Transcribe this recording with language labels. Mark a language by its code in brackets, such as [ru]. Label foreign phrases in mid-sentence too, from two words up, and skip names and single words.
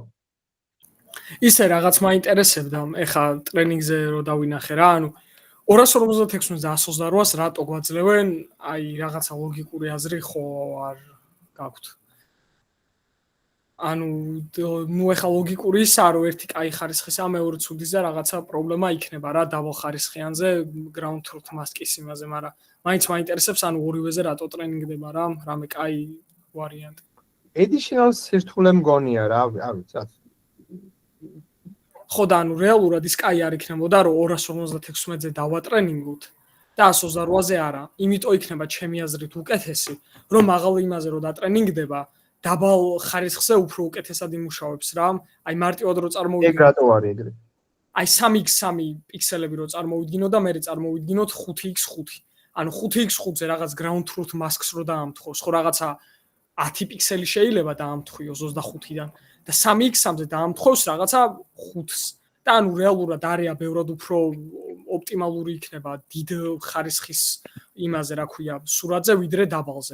[ka] ისე რაღაც მაინტერესებდა, ეხა ტრენინგზე რო დავინახე რა, ანუ 256-ს და 128-ს რატო გვაძლევენ, აი რაღაცა ლოგიკური აზრი ხო არ გაქვთ. ანუ ნუ ეხა ლოგიკური ისაა, რომ ერთი კაი ხარისხისა, მეორე ცუდის და რაღაცა პრობლემა იქნება რა დაბალ ხარისხიანზე, [en] ground truth mask-ის [ka] იმაზე, მაგრამ მაინც მაინტერესებს, ანუ ორივეზე რატო ტრენინგდება რა, რამე კაი ვარიანტი. Additional სირთულე მგონია რა, არ ვიცი. ხო და ანუ რეალურად ის კაი არ იქნებოდა, რომ 256-ზე დავატრენინგოთ და 128-ზე არა. იმიტომ იქნება ჩემი აზრით უკეთესი, რომ მაღალ იმაზე რო დატრენინგდება, დაბალ ხარისხზე უფრო უკეთესად იმუშავებს რა. აი მარტივად რო ეგ წარმოვიდგინოთ. რატო არის ეგრე? აი 3x3 პიქსელები რო წარმოვიდგინოთ და მე წარმოვიდგინოთ 5x5. ანუ 5x5-ზე რაღაც [en] ground truth masks [ka] რო დაამთხოს, ხო რაღაცა 10 პიქსელი შეიძლება დაამთხვიოს 25-დან და 3x3-ზე დაამთხვოს რაღაცა 5-ს. და ანუ რეალურად არეა ბევრად უფრო ოპტიმალური იქნება დიდ ხარისხის იმაზე, რა ქვია, სურათზე ვიდრე დაბალზე.